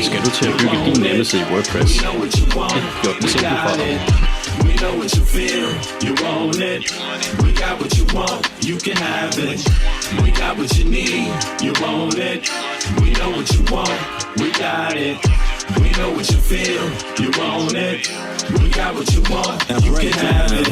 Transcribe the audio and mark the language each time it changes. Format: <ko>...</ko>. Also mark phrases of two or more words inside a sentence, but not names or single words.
<da>til at bygge din hjemmeside i WordPress. Gjort det simpelt for dig.</da> <en>We know what you feel, you want it. We got what you want, you can have it. We got what you need, you want it. We know what you want, we got it. We know what you feel, you want it. We got what you want, you can have it.</en>